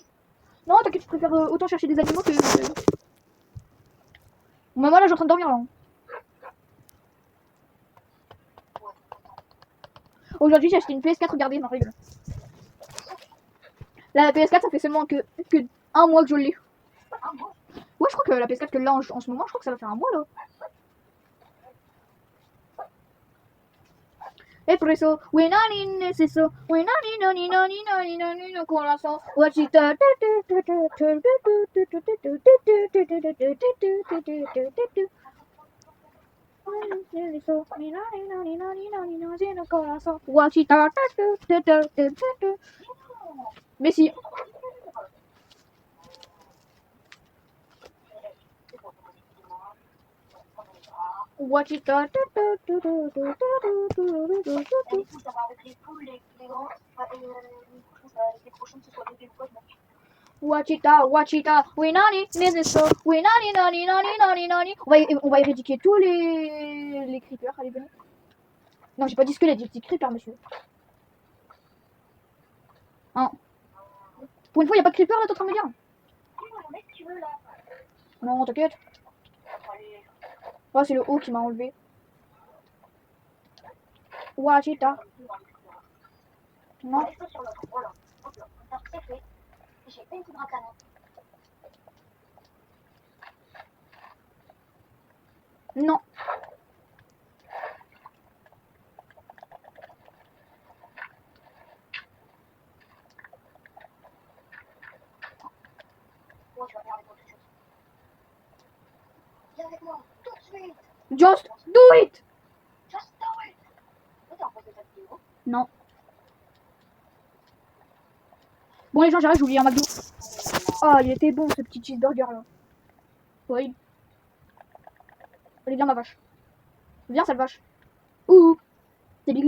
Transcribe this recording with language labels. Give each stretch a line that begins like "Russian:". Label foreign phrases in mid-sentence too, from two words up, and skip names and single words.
French: Non t'inquiète, je préfère autant chercher des animaux que... Bon, moi là je suis en train de dormir là. Aujourd'hui j'ai acheté une PS4, regardez, ma rigole. La PS4 ça fait seulement que un mois que je l'ai. Ouais je crois que la PS4 que là en ce moment, je crois que ça va faire un mois là. E preso, we nani necesso, we nani corazon, wachita. Wachita. Mais si. Wachita. Wachita, we nani necesso, we nani. On va éradiquer tous les creepers, allez venez. Non, j'ai pas dit squelette, j'ai dit creeper, monsieur. Hein? Pour une fois, y a pas de creeper là, t'es en train de me dire? Non, t'inquiète. Oh, c'est le haut qui m'a enlevé. Wachita. Non. Non.
English: Just do it.
French: Non. Bon les gens, j'arrête, j'ai oublié un McDo. Ah, il était bon ce petit cheeseburger là. Oui. Allez, viens ma vache. Viens sale vache. Ouh. T'es bigleux?